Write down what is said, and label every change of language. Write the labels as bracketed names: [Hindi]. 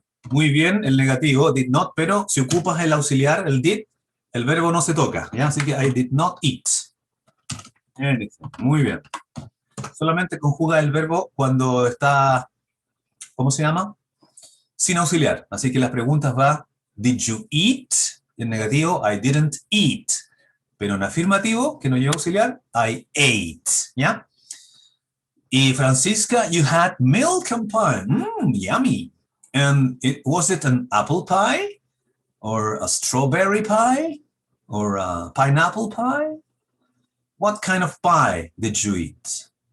[Spanish] Muy bien, el negativo, [English] did not, [Spanish] pero si ocupas el auxiliar, el did, el verbo no se toca, ¿ya? [English] Así que I did not eat anything. [Spanish] Muy bien. Solamente conjuga el verbo cuando está, ¿cómo se llama? Sin auxiliar. Así que las preguntas va, [English] did you eat? [Spanish] Y en negativo, [English] I didn't eat. [Spanish] Pero en afirmativo, que no lleva auxiliar, [English] I ate, [Spanish] ¿ya? [English] Y Francisca, you had milk and pie. Yummy. And was it an apple pie? Or a strawberry pie? Or a pineapple pie? What kind of pie did you eat?